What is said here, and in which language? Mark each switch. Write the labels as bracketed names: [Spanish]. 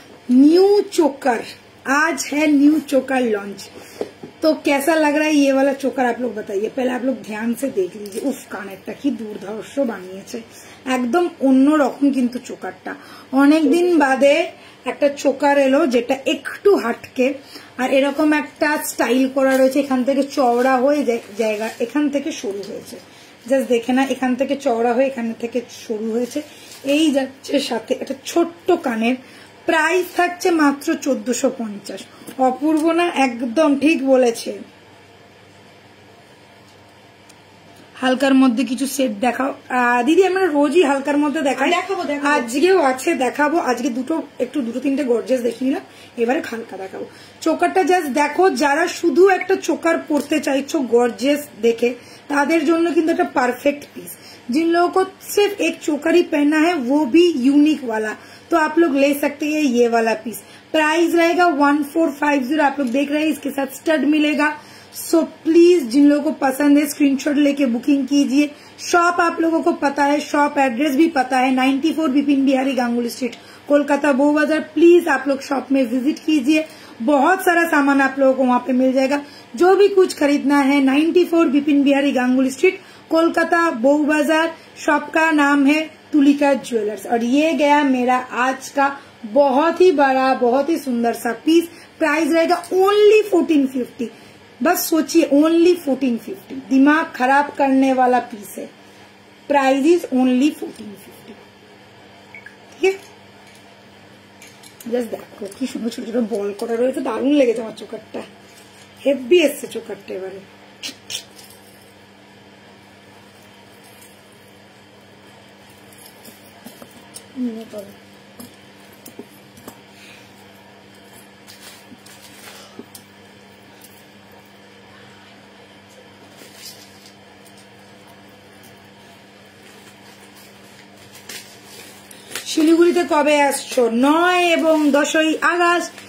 [Hindi] New चोकर आज है, न्यू चोकर लॉन्च। तो कैसा लग रहा है ये वाला चोकर, आप लोग बताइए। पहले आप लोग ध्यान से देख लीजिए। [Bangla] उफ, কানেরটা কি দুর্ধর্ষ বানিয়েছে, একদম অন্যরকম কিন্তু চোকারটা। অনেকদিন বাদে একটা চোকার এলো যেটা একটু হাটকে, আর এরকম একটা স্টাইল করা রয়েছে। এখান থেকে চওড়া হয়ে জায়গা, এখান থেকে সরু হয়েছে। জাস্ট দেখে না, এখান থেকে চওড়া হয়ে এখান থেকে সরু হয়েছে। এই যাচ্ছে সাথে একটা ছোট্ট কানের। প্রাইস থাকছে মাত্র 1450। অপূর্ব না? একদম ঠিক বলেছে। হালকার মধ্যে কিছু সেট দেখাও দিদি। আমরা রোজই হালকার মধ্যে দেখাই, আজকেও আছে, দেখাবো। আজকে দুটো তিনটে গর্জিয়াস দেখিয়ে নিলাম, এবারে হালকা দেখাবো। চোকারটা জাস্ট দেখো, যারা শুধু একটা চোকার পরতে চাইছো গর্জিয়াস দেখে, তাদের জন্য কিন্তু একটা परफेक्ट पीस। [Hindi] जिन लोगों को सिर्फ एक चोकर ही पहनना है, वो भी यूनिक वाला, तो आप लोग ले सकते हैं ये वाला पीस। प्राइस रहेगा 1450। आप लोग देख रहे हैं इसके साथ स्टड मिलेगा। सो प्लीज जिन लोगों को पसंद है स्क्रीनशॉट लेके बुकिंग कीजिए। शॉप आप लोगों को पता है, शॉप एड्रेस भी पता है, 94 बिपिन बिहारी गांगुली स्ट्रीट, कोलकाता बऊ बाजार। प्लीज आप लोग शॉप में विजिट कीजिए, बहुत सारा सामान आप लोगों को वहां पे मिल जाएगा। जो भी कुछ खरीदना है 94 बिपिन बिहारी गांगुली स्ट्रीट, कोलकाता बऊ बाजार। शॉप का नाम है तुलिका ज्वेलर्स। और ये गया मेरा आज का बहुत ही बड़ा, बहुत ही सुंदर सा पीस। प्राइस रहेगा ओनली 1450। बस सोचिए, ओनली 1450। दिमाग खराब करने वाला पीस है। Price is only 1450। ठीक है, [Bangla] জাস্ট দেখো কি সুন্দর ছোট ছোট বল করা রয়েছে, দারুণ লেগেছে আমার চোকারটা, হেভি এসছে চোকারটা। এবারে শিলিগুড়িতে কবে আসছো? 9 এবং 10ই আগস্ট